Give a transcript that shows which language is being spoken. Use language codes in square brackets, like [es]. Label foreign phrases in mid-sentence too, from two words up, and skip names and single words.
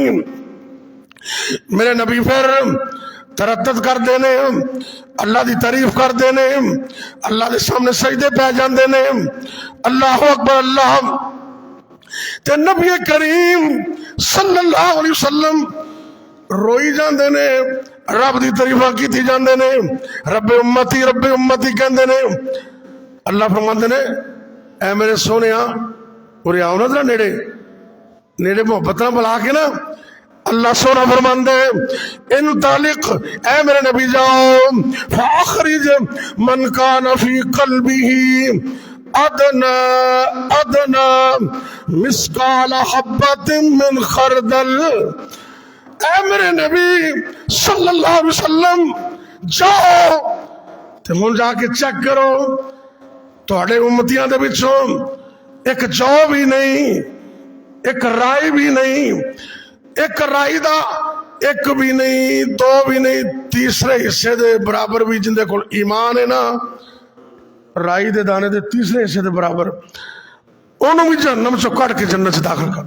[pa] میرے نبی پھر تردد کر دینے، اللہ دی تعریف کر دینے، اللہ دے سامنے سجدے پہ جاندے نے، [ar] اللہ اکبر [pa] اللہ. تے نبی کریم [ar] صلی اللہ علیہ وسلم [pa] روئی جاندے نے، رب دی تعریفاں کیتی جاندے نے، رب امتی کہندے نے. اللہ فرماندے نے اے میرے سونےاں اورے آؤ نا ذرا نیڑے محبت نہ بلا کے نا. اللہ سونا فرماندے انطلق اے میرے نبی جاؤ [ar] فاخرج من کان فی قلبہ ادنا مثقال حبۃ من خردل. [pa] اے میرے نبی [ar] صلی اللہ علیہ وسلم [pa] جاؤ تے ہن جا کے چیک کرو تہاڈے امتیاں دے وچوں ایک جو بھی نہیں، ایک رائی بھی نہیں، ایک رائی دا ایک بھی نہیں، 2 بھی نہیں، تیسرے حصے دے برابر بھی جن دے کول ایمان ہے نا، رائی دے دانے دے تیسرے حصے دے برابر انہوں بھی جہنم چو کٹ کے جنت سے داخل کر.